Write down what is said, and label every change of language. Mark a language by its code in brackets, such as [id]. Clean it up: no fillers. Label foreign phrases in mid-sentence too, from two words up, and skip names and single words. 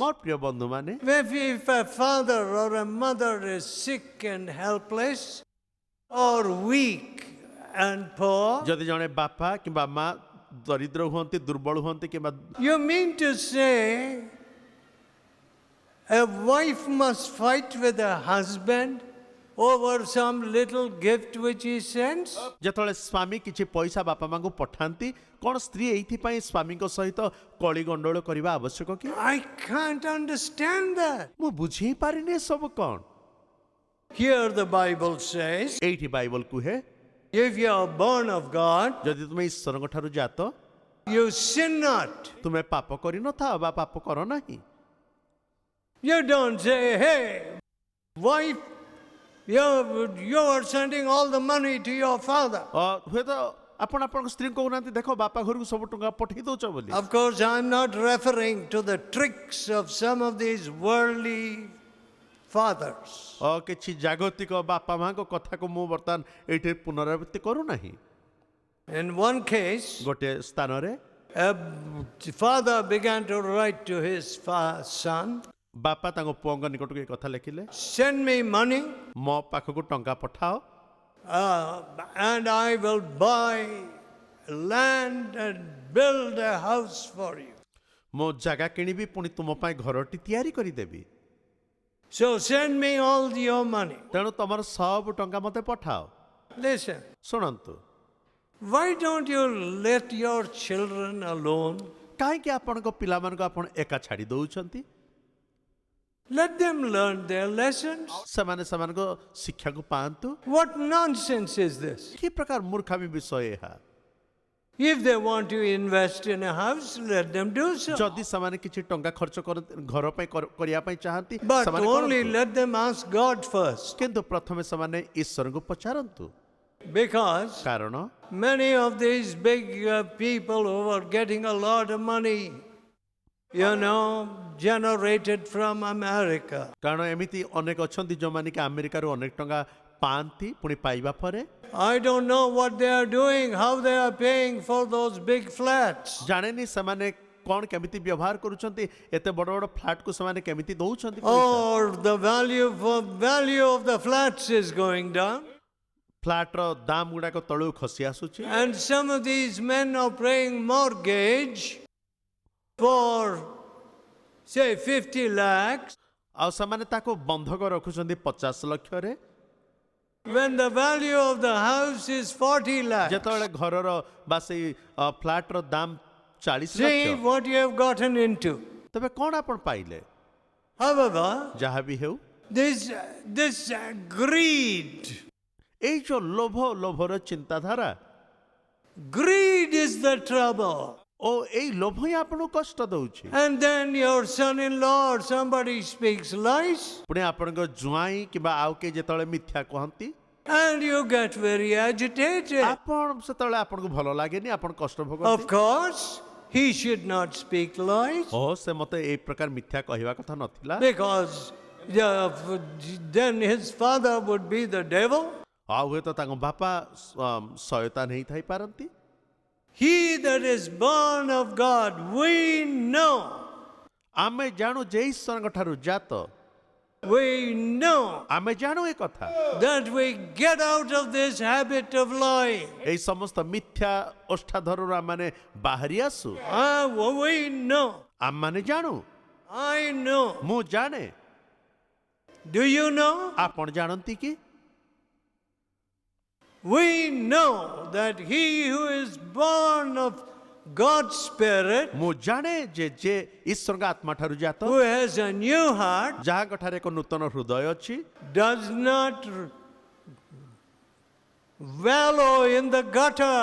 [or] ମୋର ପ୍ରିୟ ବନ୍ଧୁମାନେ, [en] if a father or a mother is sick and helpless or weak and poor, [or] ଯଦି ଜଣେ ବାପା କିମ୍ବା ମା ଦରିଦ୍ର ହୁଅନ୍ତି, ଦୁର୍ବଳ ହୁଅନ୍ତି କିମ୍ବା [en] you mean to say a wife must fight with a husband over some little gift which he sends? [or] ଯେତେବେଳେ ସ୍ୱାମୀ କିଛି ପଇସା ବାପା ମାଙ୍କୁ ପଠାନ୍ତି, କ'ଣ ସ୍ତ୍ରୀ ଏଇଥିପାଇଁ ସ୍ୱାମୀଙ୍କ ସହିତ କଳି ଗଣ୍ଡଗୋଳ କରିବା ଆବଶ୍ୟକ କି? [en] I can't understand that. [or] ମୁଁ ବୁଝି ପାରିନି ଏସବୁ କ'ଣ। [en] Here the Bible says, [or] ଏଇଠି ବାଇବଲ କୁହେ, [en] if you are born of God, [or] ଯଦି ତୁମେ ଈଶ୍ୱରଙ୍କ ଠାରୁ ଜାତ, [en] you sin not. [or] ତୁମେ ପାପ କରିନଥାଅ ବା ପାପ କର ନାହିଁ। [en] You don't say, hey, wife, you are sending all the money to your father. [or] ହୁଏତ ଆପଣ ଆପଣଙ୍କ ସ୍ତ୍ରୀଙ୍କୁ କହୁନାହାନ୍ତି, ଦେଖ ବାପା ଘରକୁ ସବୁ ଟଙ୍କା ପଠେଇ ଦଉଛ ବୋଲି। [en] Of course, I'm not referring to the tricks of some of these worldly fathers. [or] କିଛି ଜାଗତିକ ବାପା ମାଙ୍କ କଥାକୁ ମୁଁ ବର୍ତ୍ତମାନ ଏଇଠି ପୁନରାବୃତ୍ତି କରୁନାହିଁ। [en] In one case, [or] ଗୋଟିଏ ସ୍ଥାନରେ [en] a father began to write to his son, [or] ବାପା ତାଙ୍କ ପୁଅଙ୍କ ନିକଟକୁ ଏ କଥା ଲେଖିଲେ, [en] send me money [or] ମୋ ପାଖକୁ ଟଙ୍କା ପଠାଅ, [en] and I will buy land and build a house for you. [or] ମୁଁ ଜାଗା କିଣିବି, ପୁଣି ତୁମ ପାଇଁ ଘରଟି ତିଆରି କରିଦେବି। [en] So send me all your money. [or] ତେଣୁ ତମର ସବୁ ଟଙ୍କା ମୋତେ ପଠାଅ। [en] Listen, [or] ଶୁଣନ୍ତୁ, [en] why don't you let your children alone? [or] କାହିଁକି ଆପଣଙ୍କ ପିଲାମାନଙ୍କୁ ଆପଣ ଏକା ଛାଡ଼ି ଦଉଛନ୍ତି? [en] Let them learn their lessons. [or] ସେମାନେ ସେମାନଙ୍କ ଶିକ୍ଷାକୁ ପାଆନ୍ତୁ। [en] What nonsense is this? [or] କି ପ୍ରକାର ମୂର୍ଖାମୀ ବିଷୟ ଏହା? [en] If they want to invest in a house, let them do so. [or] ଯଦି ସେମାନେ କିଛି ଟଙ୍କା ଖର୍ଚ୍ଚ ଘର ପାଇଁ କରିବା ପାଇଁ ଚାହାନ୍ତି [en] But [or] ସେମାନେ [en] only [or] କରନ୍ତୁ। [en] let them ask God first. [or] କିନ୍ତୁ ପ୍ରଥମେ ସେମାନେ ଈଶ୍ୱରଙ୍କୁ ପଚାରନ୍ତୁ [en] Because [or] କାରଣ [en] many of these big people who are getting a lot of money, generated from America. [or] କାରଣ ଏମିତି ଅନେକ ଅଛନ୍ତି ଯେଉଁମାନେ କି ଆମେରିକାରୁ ଅନେକ ଟଙ୍କା ପାଆନ୍ତି ପୁଣି ପାଇବା ପରେ [en] I don't know what they are doing, how they are paying for those big flats. [or] ଜାଣେନି ସେମାନେ କଣ କେମିତି ବ୍ୟବହାର କରୁଛନ୍ତି ଏତେ ବଡ଼ ବଡ଼ ଫ୍ଲାଟକୁ ସେମାନେ କେମିତି ଦଉଛନ୍ତି ପଇସା। [en] Or the value of the flats is going down. [or] ଫ୍ଲାଟର ଦାମ ଗୁଡାକ ତଳକୁ ଖସି ଆସୁଛି [en] And some of these men are paying mortgage for, say, 50 lakhs, [or] ଆଉ ସେମାନେ ତାକୁ ବନ୍ଧକ ରଖୁଛନ୍ତି 50 ଲକ୍ଷରେ [en] when the value of the house is 40 lakhs. [or] ଯେତେବେଳେ ଘରର ବା ସେଇ ଫ୍ଲାଟର ଦାମ 40 [en] See [or] ଲକ୍ଷ [en] what you have gotten into. [or] ତେବେ କଣ ଆପଣ ପାଇଲେ [en] However, [or] ଯାହା ବି ହେଉ [en] this greed, [or] ଏଇ ଯୋଉ ଲୋଭର ଚିନ୍ତାଧାରା [en] greed is the trouble. [or] ଓ ଏଇ ଲୋଭ ହିଁ ଆପଣଙ୍କୁ କଷ୍ଟ ଦଉଛି [en] And then your son-in-law or somebody speaks lies, [or] ପୁଣି ଆପଣଙ୍କ ଜ୍ୱାଇଁ କିମ୍ବା ଆଉ କେହି ଯେତେବେଳେ ମିଥ୍ୟା କହନ୍ତି [en] and you get very agitated. [or] ଆପଣ ସେତେବେଳେ ଆପଣଙ୍କୁ ଭଲ ଲାଗେନି ଆପଣ କଷ୍ଟ [en] Of [or] ଭୋଗନ୍ତି [en] course, he should not speak lies, [or] ଓ ସେ ମତେ ଏଇ ପ୍ରକାର ମିଥ୍ୟା କହିବା କଥା ନଥିଲା [en] because then his father would be the devil. [or] ଆଉ ହୁଏତ ତାଙ୍କ ବାପା ଶୟତାନ ହେଇଥାଇ ପାରନ୍ତି [en] He that is born of God, we know. [or] ଆମେ ଜାଣୁ ଯେ ଈଶ୍ୱରଙ୍କ ଠାରୁ ଜାତ [en] We know [or] ଆମେ ଜାଣୁ ଏ କଥା [en] that we get out of this habit of lying. [or] ଏଇ ସମସ୍ତ ମିଥ୍ୟା ଓଷ୍ଠାଧରରୁ ଆମମାନେ ବାହାରି ଆସୁ [en] We know. [or] ଆମମାନେ ଜାଣୁ [en] I know. [or] ମୁଁ ଜାଣେ [en] Do you know? [or] ଆପଣ ଜାଣନ୍ତି କି [en] We know that he who is born of God's Spirit, [or] ମୁଁ ଜାଣେ ଯେ ଈଶ୍ୱରଙ୍କ ଆତ୍ମା ଠାରୁ ଜାତ [en] who has a new heart, [or] ଯାହାଙ୍କ ଠାରେ ଏକ ନୂତନ ହୃଦୟ ଅଛି [en] does not wallow in the gutter.